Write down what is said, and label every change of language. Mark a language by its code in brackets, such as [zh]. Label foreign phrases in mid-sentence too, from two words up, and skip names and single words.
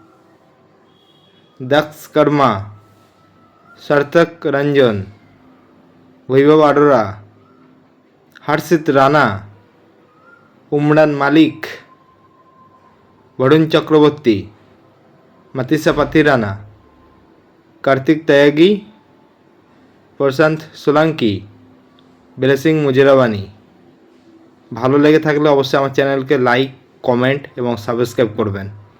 [bn] Daksh Karma, Sarthak Ranjan, Vaibhav Arora, Harshit Rana, Umran Malik, Varun Chakraborty, Matisha Pathirana, Kartik Tyagi, Prashant Solanki, Blessing Mujiravani। ভালো লেগে থাকলে অবশ্যই আমার চ্যানেলকে লাইক, কমেন্ট এবং সাবস্ক্রাইব করবেন।